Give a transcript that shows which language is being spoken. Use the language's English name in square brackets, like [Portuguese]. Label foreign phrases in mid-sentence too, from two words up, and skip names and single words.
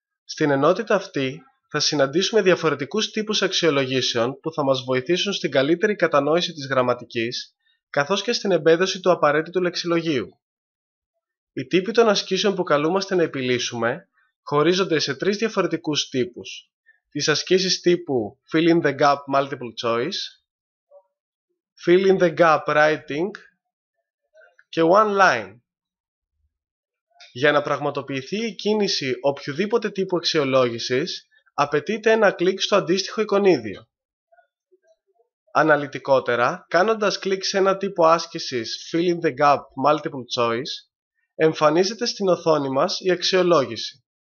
[Greek] Στην ενότητα αυτή θα συναντήσουμε διαφορετικούς τύπους αξιολογήσεων που θα μας βοηθήσουν στην καλύτερη κατανόηση της γραμματικής, καθώς και στην εμπέδωση του απαραίτητου λεξιλογίου. Οι τύποι των ασκήσεων που καλούμαστε να επιλύσουμε χωρίζονται σε τρεις διαφορετικούς τύπους: τις ασκήσεις τύπου [English] Fill in the Gap Multiple Choice, Fill in the Gap Writing [Greek] και [English] One Line. [Greek] Για να πραγματοποιηθεί η κίνηση οποιοδήποτε τύπου αξιολόγησης, απαιτείται ένα κλικ στο αντίστοιχο εικονίδιο. Αναλυτικότερα, κάνοντας κλικ σε ένα τύπο άσκησης [English] Fill in the Gap Multiple Choice, [Greek] εμφανίζεται στην οθόνη μας η αξιολόγηση.